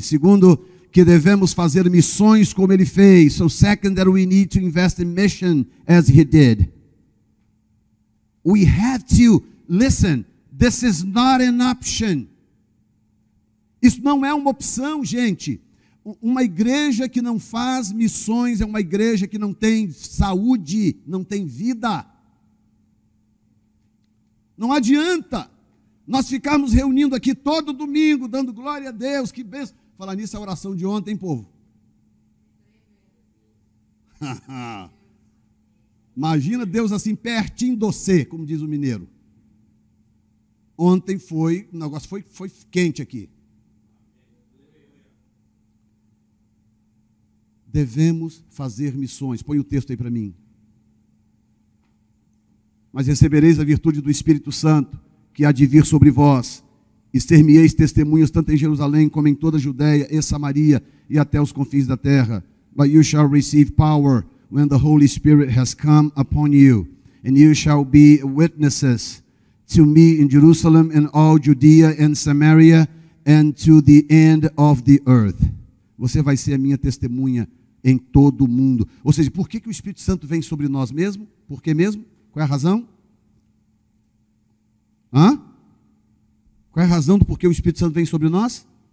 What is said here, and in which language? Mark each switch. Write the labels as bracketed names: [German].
[Portuguese] Segundo, que devemos fazer missões como ele fez. [English] So second, that we need to invest in mission as he did. We have to, listen, this is not an option. [Portuguese] Isso não é uma opção, gente. Uma igreja que não faz missões é uma igreja que não tem saúde, não tem vida. Não adianta nós ficarmos reunindo aqui todo domingo, dando glória a Deus, que bênção. Falar nisso, a oração de ontem, povo. Imagina Deus assim, pertinho de você, como diz o mineiro. Ontem o negócio foi quente aqui. Devemos fazer missões. Põe o texto aí para mim. Mas recebereis a virtude do Espírito Santo, que há de vir sobre vós, e ser-me-eis testemunhas tanto em Jerusalém como em toda a Judeia e Samaria e até os confins da terra. [English] But you shall receive power when the Holy Spirit has come upon you, and you shall be witnesses to me in Jerusalem and all Judea and Samaria and to the end of the earth. [Portuguese] Você vai ser a minha testemunha em todo o mundo. Ou seja, por que o Espírito Santo vem sobre nós mesmo? Por que mesmo? Qual é a razão? Qual é a razão do porquê o Espírito Santo vem sobre nós?